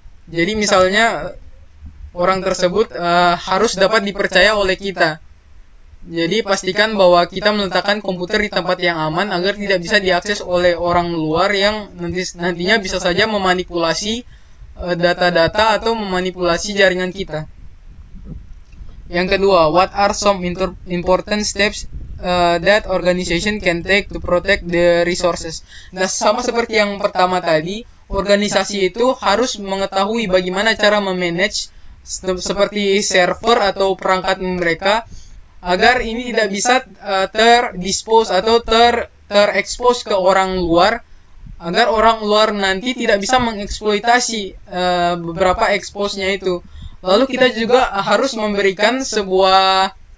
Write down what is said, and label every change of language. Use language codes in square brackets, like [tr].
[id] Jadi misalnya orang tersebut harus dapat dipercaya oleh kita. Jadi pastikan bahwa kita meletakkan komputer di tempat yang aman agar tidak bisa diakses oleh orang luar yang nantinya bisa saja memanipulasi data-data atau memanipulasi jaringan kita. Yang kedua, [en] what are some important steps that organization can take to protect the resources? [id] Nah, sama seperti yang pertama tadi, organisasi itu harus mengetahui bagaimana cara memanage seperti server atau perangkat mereka agar ini tidak bisa terdispose atau terekspos ke orang luar, agar orang luar nanti tidak bisa mengeksploitasi beberapa expose-nya itu. Lalu kita juga harus memberikan sebuah